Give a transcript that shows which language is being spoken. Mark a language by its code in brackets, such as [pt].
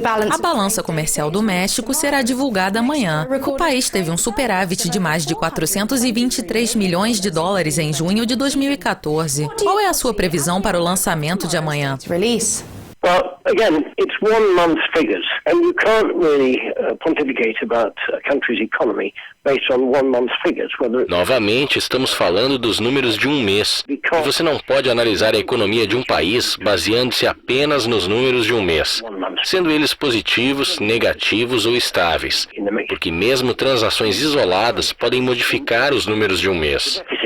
[pt] A balança comercial do México será divulgada amanhã. O país teve um superávit de mais de 423 milhões de dólares em junho de 2014. Qual é a sua previsão para o lançamento de amanhã? [en] Well, again, it's 1 month's figures, and you can't really pontificate about a country's economy based on 1 month's figures. [pt] Novamente, estamos falando dos números de um mês. E você não pode analisar a economia de um país baseando-se apenas nos números de um mês, sendo eles positivos, negativos ou estáveis, porque mesmo transações isoladas podem modificar os números de um mês.